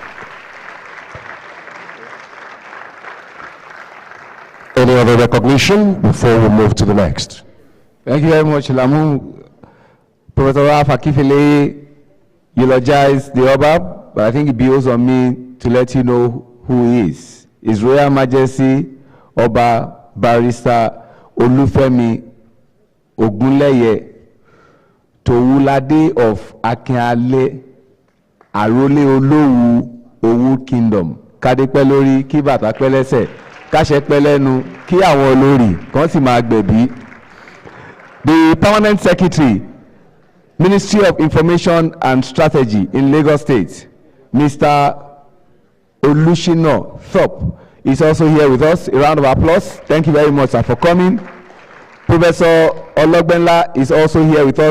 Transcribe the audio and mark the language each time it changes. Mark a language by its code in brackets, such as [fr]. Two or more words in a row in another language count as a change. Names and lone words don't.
[en] Any other recognition before we move to the next? Thank you very much, Lamu. Professor Akinfeleye eulogized the Oba, but I think it behoves on me to let you know who he is. His Royal Majesty Oba Barrister Olufemi Ogunleye Towulade of Akinale Arole Olowu Owu Kingdom. [yo] Kádépẹ́ lórí, kí bàtà pẹ́ lẹ́sẹ̀, káṣẹ pẹ́ lẹ́nu, kí àwọn olórí kan sì máa gbẹ̀bí. [en] The Permanent Secretary, Ministry of Information and Strategy in Lagos State, Mr. Olushino Thorpe, is also here with us. A round of applause. Thank you very much, sir, for coming. Professor Ologbenla is also here with us.